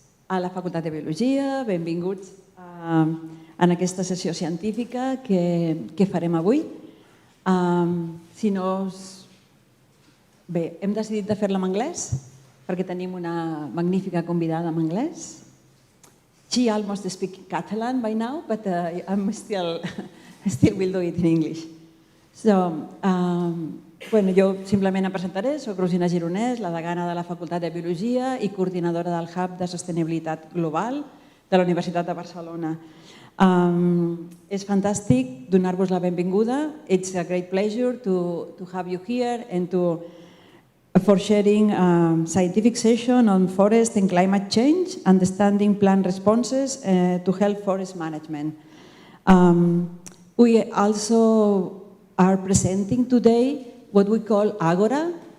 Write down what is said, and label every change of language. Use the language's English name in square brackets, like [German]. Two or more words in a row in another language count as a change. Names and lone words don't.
[Catalan] a la Facultat de Biologia, benvinguts en aquesta sessió científica que farem avui. Bé, hem decidit de fer-la en anglès perquè tenim una magnífica convidada en anglès. [English] She almost speaks Catalan by now, but I still will do it in English. [Catalan] Jo simplement em presentaré, soc Rosina Gironès, la degana de la Facultat de Biologia i coordinadora del Hub de Sostenibilitat Global de la Universitat de Barcelona. És fantàstic donar-vos la benvinguda. [English] It's a great pleasure to have you here and for sharing a scientific session on forest and climate change, understanding plant responses to help forest management. We also are presenting today what we call Agora.